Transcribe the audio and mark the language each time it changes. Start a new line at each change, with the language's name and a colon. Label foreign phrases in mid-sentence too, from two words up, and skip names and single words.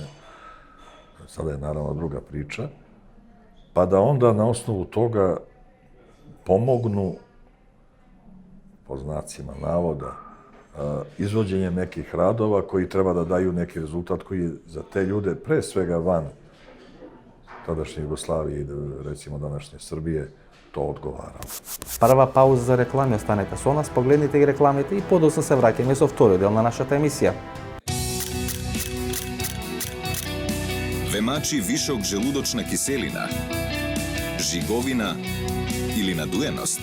Serbian: Sada je naravno druga priča. Pa da onda na osnovu toga pomognu, po znacima navoda, izvođenjem nekih radova koji treba da daju neki rezultat koji je za te ljude, pre svega van tadašnje Jugoslavije i recimo današnje Srbije, to odgovaralo.
Macedonian: Прва пауза за реклами, останете со нас, погледнете ги рекламите и подоцна се враќаме со вториот дел на нашата емисија. Ве вишок желудочна киселина, жиговина или надуеност?